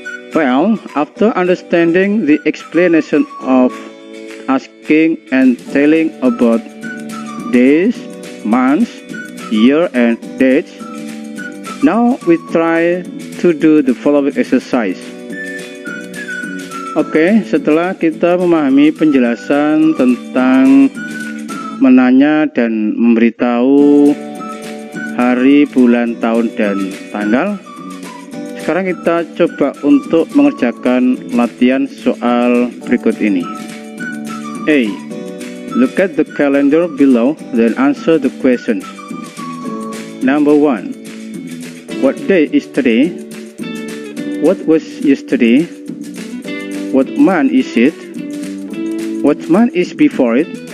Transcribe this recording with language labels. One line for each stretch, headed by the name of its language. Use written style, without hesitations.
English: Well, after understanding the explanation of asking and telling about days, months, year, and dates, now we try to do the following exercise.
Indonesian: Oke, setelah kita memahami penjelasan tentang menanya dan memberitahu hari, bulan, tahun, dan tanggal, sekarang kita coba untuk mengerjakan latihan soal berikut ini.
English: A. Look at the calendar below, then answer the questions. Number 1. What day is today? What was yesterday? What month is it? What month is before it?